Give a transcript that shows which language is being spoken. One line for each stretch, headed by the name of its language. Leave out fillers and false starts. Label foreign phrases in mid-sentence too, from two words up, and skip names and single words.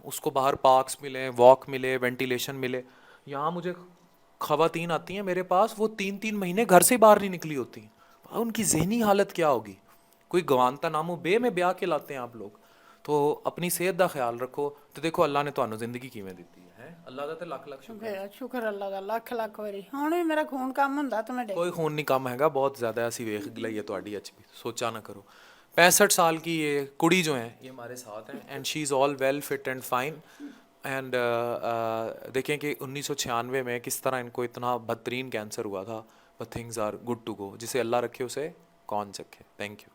Urdu: اس کو باہر پارکس ملیں, واک ملے, وینٹیلیشن ملے. یہاں مجھے خواتین آتی ہیں میرے پاس, وہ 3 مہینے گھر سے باہر نہیں نکلی ہوتی ہیں. ان کی ذہنی حالت کیا ہوگی؟ کوئی گوانتا نامو بے میں بیاہ کے لاتے ہیں آپ لوگ.
Punjabi: تو اپنی صحت دا خیال رکھو. تو دیکھو اللہ نے تانوں زندگی کیویں دتی ہے. اللہ دا تے لکھ لکھ شکر ہے. ਸ਼ੁਕਰ ਅੱਲਾ ਦਾ ਲੱਖ ਲੱਖ ਵਾਰੀ. ਹੁਣ ਵੀ ਮੇਰਾ ਖੂਨ ਕੰਮ ਹੁੰਦਾ ਤਾਂ ਮੈਂ ਡਿੱਗ کوئی خون نہیں کم ہے گا, بہت زیادہ ایسی ویخ لئی ہے تہاڈی HP. سوچا نہ کرو.
Urdu: 65 سال کی یہ کڑی جو ہیں یہ ہمارے ساتھ ہیں,
English: and she is all well fit and fine.
Urdu: اینڈ دیکھیں کہ 1996 میں کس طرح ان کو اتنا بدترین کینسر ہوا تھا.
English: But things are good to go.
Urdu: جسے اللہ رکھے اسے کون چکھے.
English: Thank you.